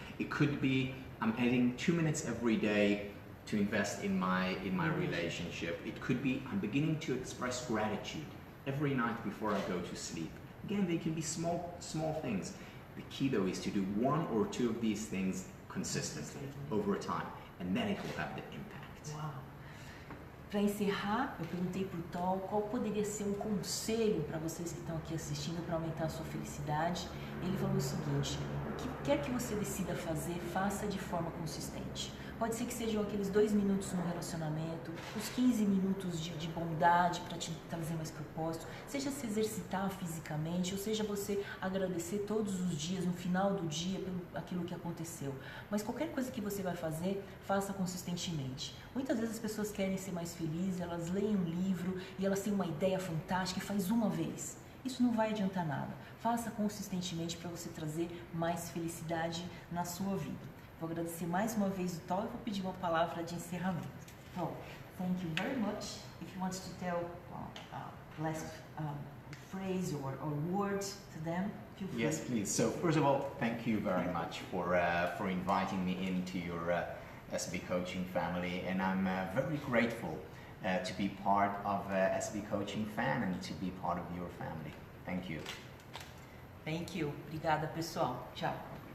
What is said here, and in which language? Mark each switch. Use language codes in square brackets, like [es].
[en] It could be I'm adding 2 minutes every day to invest in my relationship. It could be I'm beginning to express gratitude every night before I go to sleep. Again, they can be small things. The key, though, is to do one or two of these things consistently over time, and then it will have the impact. Wow. [pt] Para encerrar, eu perguntei para o Tal qual poderia ser um conselho para vocês que estão aqui assistindo para aumentar a sua felicidade. Ele falou o seguinte: o que quer que você decida fazer, faça de forma consistente. Pode ser que sejam aqueles 2 minutos no relacionamento, os 15 minutos de bondade para te trazer mais propósito, seja se exercitar fisicamente, ou seja você agradecer todos os dias, no final do dia, pelo aquilo que aconteceu. Mas qualquer coisa que você vai fazer, faça consistentemente. Muitas vezes as pessoas querem ser mais felizes, elas leem um livro e elas têm uma ideia fantástica e faz uma vez. Isso não vai adiantar nada. Faça consistentemente para você trazer mais felicidade na sua vida. Vou agradecer mais uma vez o Tal e vou pedir uma palavra de encerramento. [en] Tal, thank you very much. If you want to tell last phrase or word to them, feel free. Yes, please. So first of all, thank you very much for inviting me into your SB Coaching family, and I'm very grateful to be part of SB Coaching fan and to be part of your family. Thank you. Thank you. [pt] Obrigada, pessoal. Tchau.